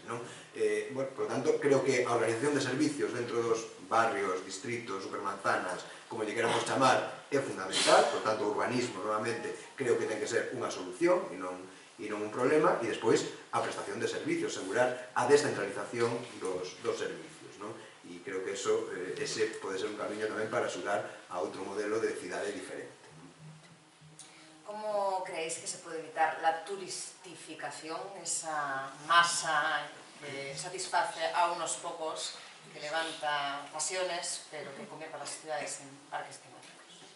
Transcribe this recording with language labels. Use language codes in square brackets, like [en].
[gl] Por tanto, creo que a organización de servicios dentro dos barrios, distritos, supermanzanas, como lle queramos chamar, é fundamental, por tanto o urbanismo novamente creo que ten que ser unha solución e non un problema, e despois a prestación de servicios, asegurar a descentralización dos servicios, non? E creo que ese pode ser un camiño tamén para axudar a outro modelo de cidade diferente. [es] ¿Cómo creéis que se puede evitar la turistificación, esa masa que satisface a unos pocos, que levanta pasiones, pero que convierte a las ciudades en parques temáticos?